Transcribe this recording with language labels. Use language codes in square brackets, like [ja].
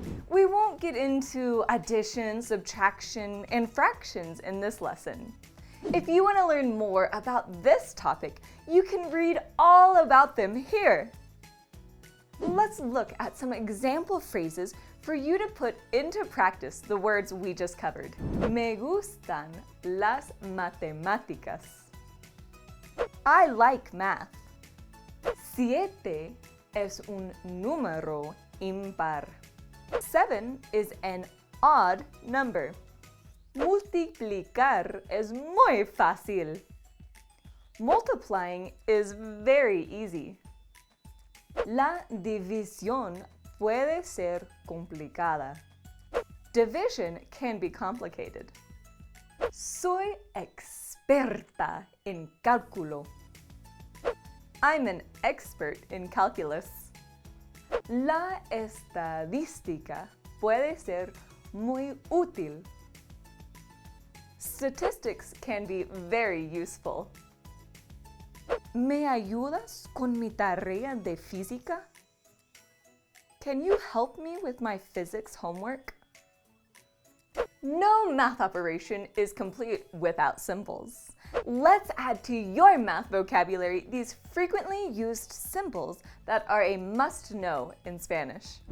[en] We won't get into addition, subtraction, and fractions in this lesson. If you want to learn more about this topic, you can read all about them here. Let's look at some example phrases for you to put into practice the words we just covered. [es] Me gustan las matemáticas. [en] I like math. [es] 7 es un número impar. [en] 7 is an odd number. [es] Multiplicar es muy fácil. [en] Multiplying is very easy. [es] La división puede ser complicada. [en] Division can be complicated. [es] Soy experta en cálculo. [en] I'm an expert in calculus. [es] La estadística puede ser muy útil. [en] Statistics can be very useful. [es] ¿Me ayudas con mi tarea de física? [en] Can you help me with my physics homework? No math operation is complete without symbols. Let's add to your math vocabulary these frequently used symbols that are a must-know in Spanish.